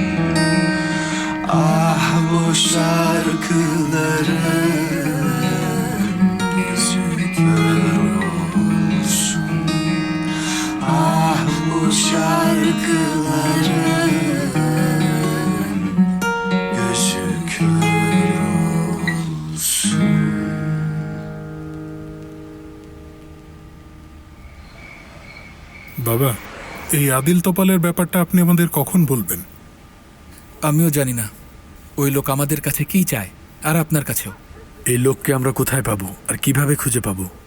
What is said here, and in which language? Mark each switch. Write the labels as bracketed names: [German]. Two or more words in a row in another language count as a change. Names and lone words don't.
[Turkish] Ah bu şarkıların gözü kör olsun. Ah bu şarkıların gözü kör olsun. [Bangla] বাবা, এই আদিল তোপালের ব্যাপারটা আপনি আমাদের কখন বলবেন? আমিও জানি না ওই লোক আমাদের কাছে কি চায়, আর আপনার কাছেও। এই লোককে আমরা কোথায় পাবো আর কিভাবে খুঁজে পাবো?